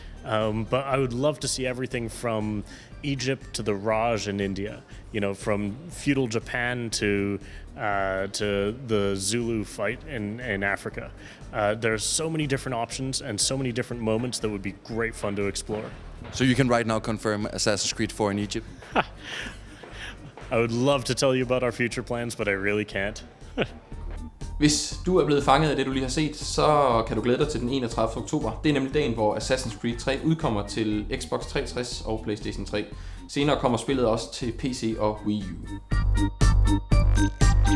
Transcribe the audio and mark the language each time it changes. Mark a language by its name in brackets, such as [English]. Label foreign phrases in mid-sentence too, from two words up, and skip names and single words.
[English] But I would love to see everything from Egypt to the Raj in India, from feudal Japan to the Zulu fight in Africa. There's so many different options and so many different moments that would be great fun to explore. So you can right now confirm Assassin's Creed 4 in Egypt? I would love to tell you about our future plans, but I really can't. [Danish] Hvis du er blevet fanget af det, du lige har set, så kan du glæde dig til den 31. oktober. Det er nemlig dagen, hvor Assassin's Creed 3 udkommer til Xbox 360 og PlayStation 3. Senere kommer spillet også til PC og Wii U.